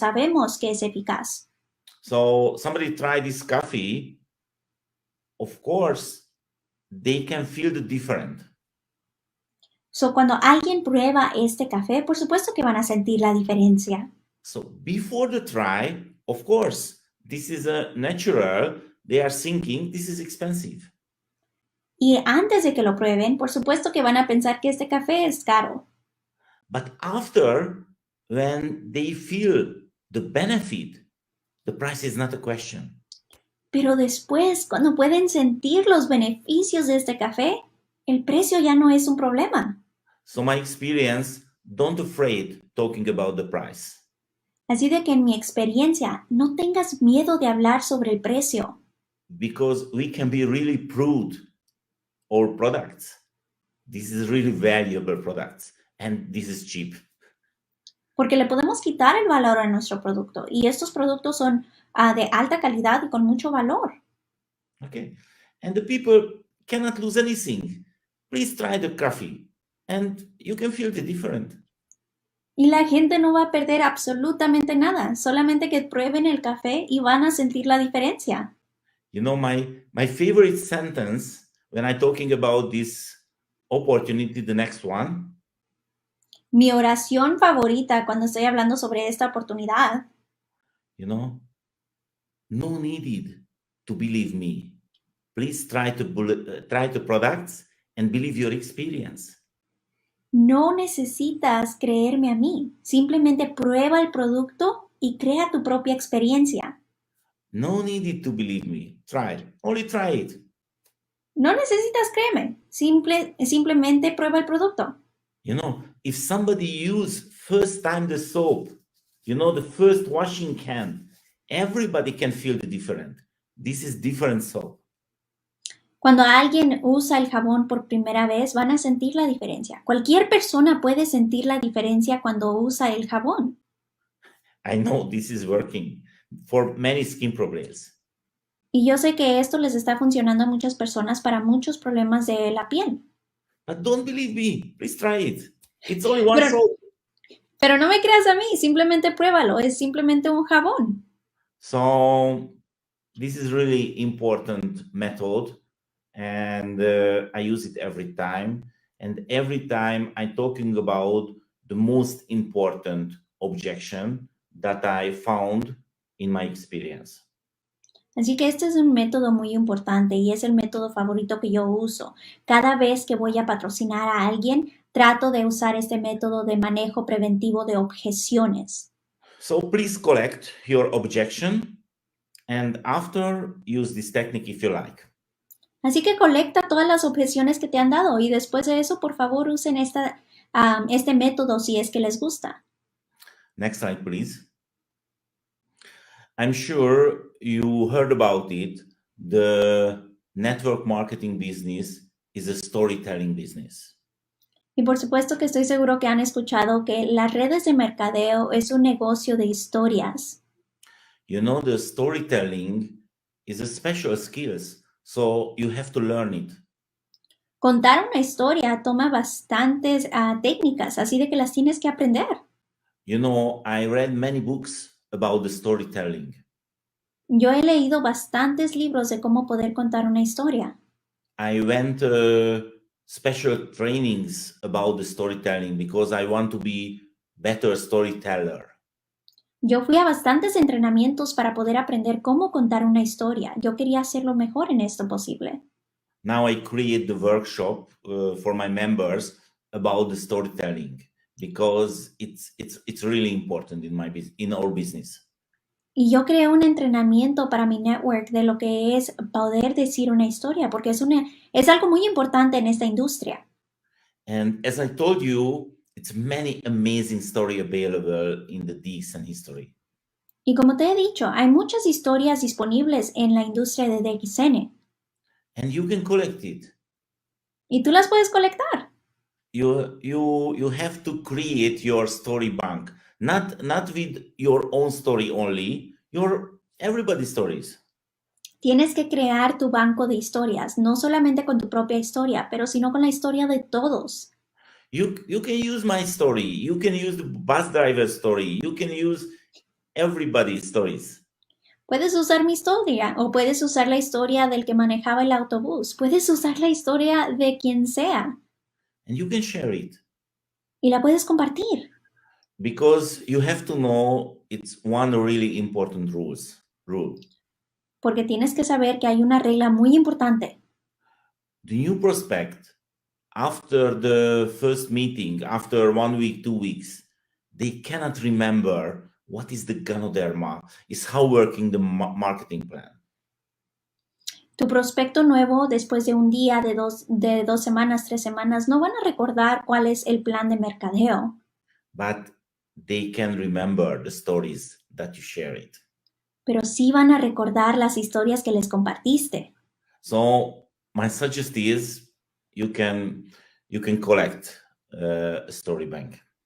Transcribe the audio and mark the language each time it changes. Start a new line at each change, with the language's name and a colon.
Spanish: Sabemos que es eficaz.
English: So somebody try this coffee, of course, they can feel the difference.
Spanish: So, cuando alguien prueba este café, por supuesto que van a sentir la diferencia.
English: So before the try, of course, this is a natural. They are thinking this is expensive.
Spanish: Y antes de que lo prueben, por supuesto que van a pensar que este café es caro.
English: But after, when they feel the benefit, the price is not a question.
Spanish: Pero después, cuando pueden sentir los beneficios de este café, el precio ya no es un problema.
English: So my experience, don't afraid talking about the price.
Spanish: Así de que en mi experiencia, no tengas miedo de hablar sobre el precio.
English: Because we can be really prude our products. This is really valuable products and this is cheap.
Spanish: Porque le podemos quitar el valor a nuestro producto. Y estos productos son de alta calidad y con mucho valor.
English: Okay. And the people cannot lose anything. Please try the coffee and you can feel the difference.
Spanish: Y la gente no va a perder absolutamente nada. Solamente que prueben el café y van a sentir la diferencia.
English: You know, my favorite sentence when I'm talking about this opportunity, the next one,
Spanish: Mi oración favorita cuando estoy hablando sobre esta oportunidad,
English: you know, no needed to believe me. Please try the products and believe your experience.
Spanish: no necesitas creerme a mí. Simplemente prueba el producto y crea tu propia experiencia.
English: No needed to believe me. Try. Only try it.
Spanish: No necesitas creerme. Simplemente prueba el producto.
English: You know, if somebody use first time the soap, you know, the first washing can, everybody can feel the difference. This is different soap.
Spanish: Cuando alguien usa el jabón por primera vez, van a sentir la diferencia. Cualquier persona puede sentir la diferencia cuando usa el jabón.
English: I know this is working for many skin problems.
Spanish: Y yo sé que esto les está funcionando a muchas personas para muchos problemas de la piel.
English: But don't believe me. Please try it. It's only one soap.
Spanish: Pero no me creas a mí, simplemente pruébalo. Es simplemente un jabón.
English: So this is really important method. And I use it every time. And every time I'm talking about the most important objection that I found in my experience.
Spanish: Así que este es un método muy importante y es el método favorito que yo uso. Cada vez que voy a patrocinar a alguien, trato de usar este método de manejo preventivo de objeciones.
English: So please collect your objection. And after, use this technique if you like.
Spanish: Así que colecta todas las objeciones que te han dado y después de eso, por favor, usen este método si es que les gusta.
English: Next slide, please. I'm sure you heard about it. The network marketing business is a storytelling business.
Spanish: Y por supuesto que estoy seguro que han escuchado que las redes de mercadeo es un negocio de historias.
English: You know, the storytelling is a special skills, so you have to learn it.
Spanish: Contar una historia toma bastantes técnicas, así de que las tienes que aprender.
English: You know, I read many books about the storytelling.
Spanish: Yo he leído bastantes libros de cómo poder contar una historia.
English: I went special trainings about the storytelling because I want to be better storyteller.
Spanish: Yo fui a bastantes entrenamientos para poder aprender cómo contar una historia. Yo quería hacerlo mejor en esto posible.
English: Now I create the workshop for my members about the storytelling because it's really important in our business.
Spanish: Y yo creé un entrenamiento para mi network de lo que es poder decir una historia, porque es algo muy importante en esta industria.
English: And as I told you, it's many amazing story available in the DX and history.
Spanish: Y como te he dicho, hay muchas historias disponibles en la industria de DXN.
English: And you can collect it.
Spanish: Y tú las puedes colectar.
English: You have to create your story bank, not with your own story only, everybody's stories.
Spanish: Tienes que crear tu banco de historias, no solamente con tu propia historia, pero sino con la historia de todos.
English: You can use my story, you can use the bus driver's story, you can use everybody's stories.
Spanish: Puedes usar mi historia o puedes usar la historia del que manejaba el autobús. Puedes usar la historia de quien sea.
English: And you can share it.
Spanish: Y la puedes compartir.
English: Because you have to know it's one really important rule.
Spanish: Porque tienes que saber que hay una regla muy importante.
English: The new prospect, after the first meeting, after 1 week, 2 weeks, they cannot remember what is the Ganoderma, is how working the marketing plan.
Spanish: Tu prospecto nuevo, después de un día, de dos semanas, 3 semanas, no van a recordar cuál es el plan de mercadeo.
English: But they can remember the stories that you share it.
Spanish: Pero sí van a recordar las historias que les compartiste.
English: So my suggestion is you can collect a story bank.